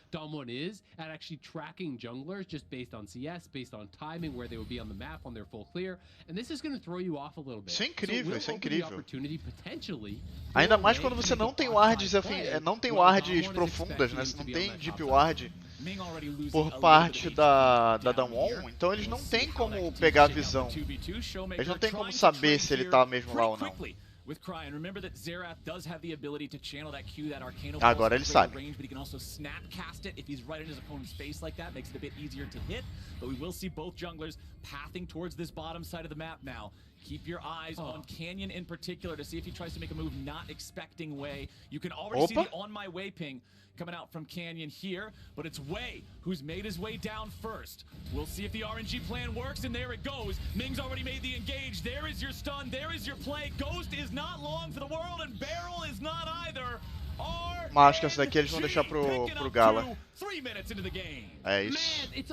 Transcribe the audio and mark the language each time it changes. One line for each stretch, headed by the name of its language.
English: Damwon is at actually tracking junglers just based on CS, based on timing, where they would be on the map on their full clear, and this is going to throw you off a little bit.
Portuguese: Isso é incrível, isso é incrível.
English: Potentially,
Portuguese: ainda mais quando você não tem wards, não tem wards profundas, né? Você não tem deep ward por parte da Damwon, então eles não tem como pegar a visão. Eles não tem como saber se ele tá mesmo lá ou não.
English: With Cry, and remember that Xerath does have the ability to channel that Q, that Arcano
Portuguese: Agora ele sabe.
English: range, but he can also snap cast it if he's right in his opponent's face like that, makes it a bit easier to hit. But we will see both junglers pathing towards this bottom side of the map now. Keep your eyes on Canyon in particular to see if he tries to make a move not expecting Wei. You can already see the on my way ping coming out from Canyon here, but it's Wei who's made his way down first. We'll see if the RNG plan works, and there it goes. Ming's already made the engage. There is your stun, there is your play. Ghost is not long for the world, and Barrel is not either.
Portuguese: Mas acho que essa daqui eles vão deixar pro Gala. É isso.